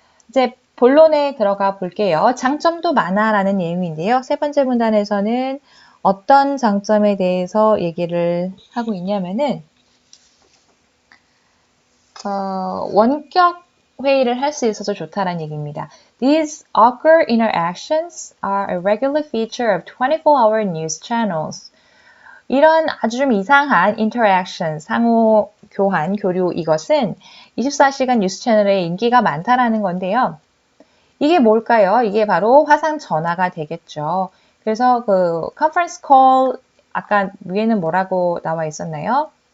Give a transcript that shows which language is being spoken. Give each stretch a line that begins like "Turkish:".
Korean: 이제 본론에 들어가 볼게요. 장점도 많아라는 내용인데요. 세 번째 문단에서는 어떤 장점에 대해서 얘기를 하고 있냐면은 원격 회의를 할 수 있어서 좋다라는 얘기입니다.
English: These awkward interactions are a regular feature of 24-hour news channels.
Korean: 이런 아주 좀 이상한 interaction, 상호 교환, 교류 이것은 24시간 뉴스 채널에 인기가 많다라는 건데요. 이게 뭘까요? 이게 바로 화상 전화가 되겠죠. 그래서 그 컨퍼런스 콜 아까 위에는 뭐라고 나와 있었나요?